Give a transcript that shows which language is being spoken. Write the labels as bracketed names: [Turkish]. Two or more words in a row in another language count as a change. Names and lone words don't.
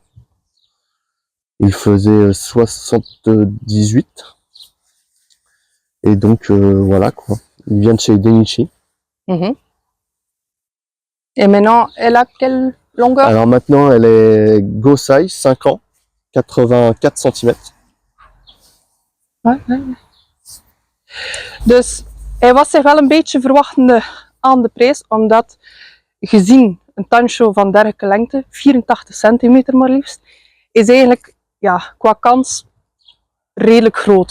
[French] Il faisait 78. Et donc, voilà quoi. Il vient de chez Denichi. Et maintenant, elle a quelle longueur? Alors maintenant, elle est Gosai, 5 ans, 84 cm. [Dutch] Dus hij was zich wel een beetje verwachtende aan de prijs, omdat gezien een tancho van dergelijke lengte, 84 centimeter maar liefst, is eigenlijk ja, qua kans redelijk groot.